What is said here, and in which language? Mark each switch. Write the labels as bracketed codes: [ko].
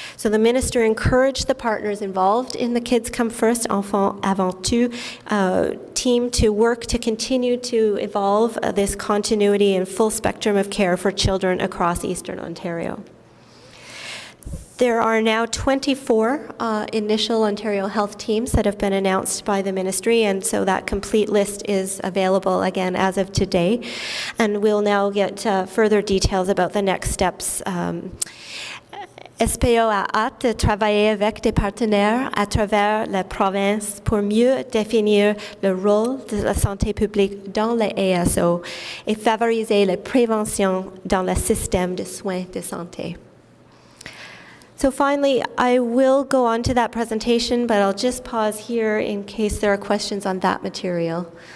[en] So the minister encouraged the partners involved in the Kids Come First, Enfants Avant Tout team to work to continue to evolve this continuity and full spectrum of care for children across Eastern Ontario. There are now 24 initial Ontario Health teams that have been announced by the ministry, and so that complete list is available again as of today. And we'll now get further details about the next steps. [fr] SPO a hâte de travailler avec des partenaires à travers la province pour mieux définir le rôle de la santé publique dans les ASO et favoriser la prévention dans le système de soins de santé. [en] So finally, I will go on to that presentation, but I'll just pause here in case there are questions on that material.